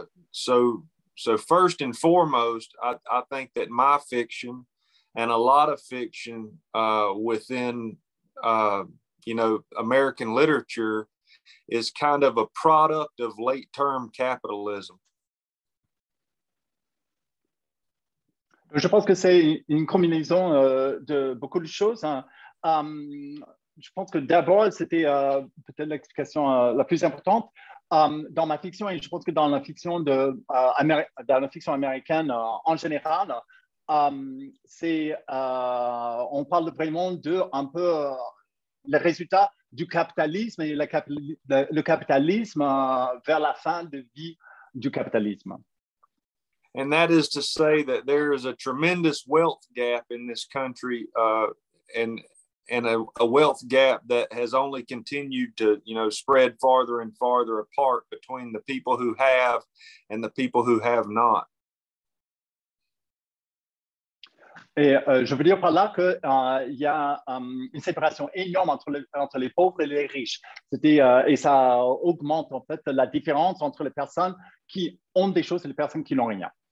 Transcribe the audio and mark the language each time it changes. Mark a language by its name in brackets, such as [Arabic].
[English] So first and foremost, I think that my fiction and a lot of fiction within American literature is kind of a product of late-term capitalism. [French] Je pense que c'est une combinaison de beaucoup de choses. Hein. Je pense que d'abord, c'était peut-être l'explication la plus importante dans ma fiction, et je pense que dans la fiction américaine en général, on parle vraiment de un peu les résultats du capitalisme et le capitalisme vers la fin de vie du capitalisme. [English] And that is to say that there is a tremendous wealth gap in this country, and a wealth gap that has only continued to, spread farther and farther apart between the people who have and the people who have not. [French] Et je veux dire par là qu'il y a une séparation énorme entre les pauvres et les riches. Et ça augmente en fait la différence entre les personnes qui ont des choses et les personnes qui n'ont rien.